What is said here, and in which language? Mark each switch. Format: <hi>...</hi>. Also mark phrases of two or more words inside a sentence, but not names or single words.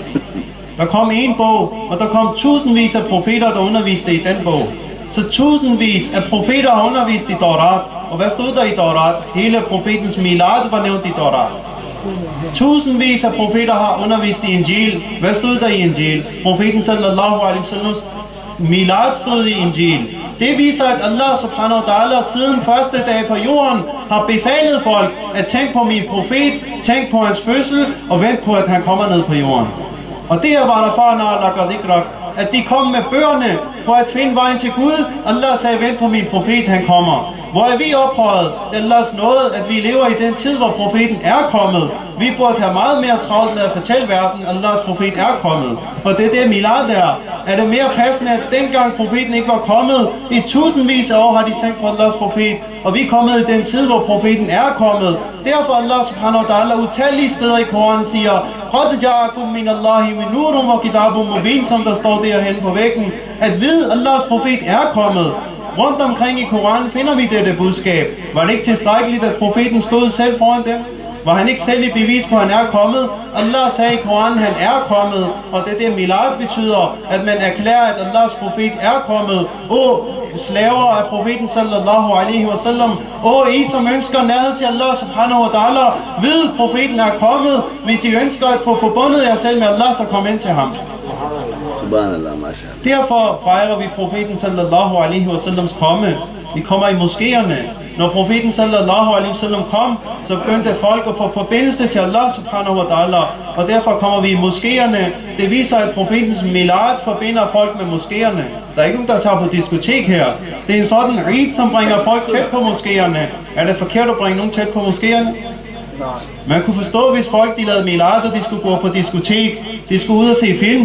<da>Der kom en bog, og der kom tusindvis af profeter, der underviste i den bog. Så tusindvis af profeter har undervist i Taurat. Og hvad stod der i Taurat? Hele profetens milad var nævnt i Taurat. Tusindvis af profeter har undervist i Injil. Hvad stod der i Injil? Profeten</da> <ar>صلى الله عليه وسلم</ar> <da>milad stod i Injil. Det viser, at</da> <ar>الله سبحانه وتعالى</ar> <da>siden første dag på jorden har befalet folk at tænke på min profet, tænke på hans fødsel og vente på, at han kommer ned på jorden. Og det var der</da> <ar>فرنا القدكرك,</ar> <da>at de kom med bøgerne for at finde vejen til Gud. Allah sagde, vent på min profet, han kommer. Hvor er vi ophøjet? Det er Allahs nåde, at vi lever i den tid, hvor profeten er kommet. Vi burde have meget mere travlt med at fortælle verden, at Allahs profet er kommet. For det er det milad der. Er det mere passende, at dengang profeten ikke var kommet, i tusindvis af år har de tænkt på Allahs profet, og vi er kommet i den tid, hvor profeten er kommet. Derfor</da> <ar>الله سبحانه وتعالى</ar> <da>utallige steder i Koranen siger,</da> <ar>قَدْ جَاءَكُمْ مِنَ اللَّهِ مِنْ نُورٌ وَكِتَابٌ مُبِينٌ,</ar> <da>som der står derhenne på væggen, at ved Allahs profet er kommet. Rundt omkring i Koranen finder vi dette budskab. Var det ikke tilstrækkeligt, at profeten stod selv foran dem? Var han ikke selv i bevis på, at han er kommet? Allah sagde i Koranen, han er kommet. Og det milad betyder, at man erklærer, at Allahs profet er kommet. Åh, slaver af profeten</da> <ar>صلى الله عليه وسلم.</ar> <da>Åh, I som ønsker nærhed til</da> <ar>الله سبحانه وتعالى.</ar> <da>Ved, profeten er kommet. Hvis I ønsker at få forbundet jer selv med Allah, så kom ind til ham. Derfor fejrer vi profeten</da> <ar>صلى الله عليه وسلم</ar> <da>komme. Vi kommer i moskéerne. Når profeten</da> <ar>صلى الله عليه وسلم</ar> <da>kom, så begyndte folk at få forbindelse til</da> <ar>الله سبحانه وتعالى.</ar> <da>Og derfor kommer vi i moskéerne. Det viser, at profetens milad forbinder folk med moskéerne. Der er ikke nogen, der tager på diskotek her. Det er en sådan rid, som bringer folk tæt på moskéerne. Er det forkert at bringe nogen tæt på moskéerne? Man kunne forstå, hvis folk de lavede milad, og de skulle gå på diskotek, de skulle ud og se film.</da>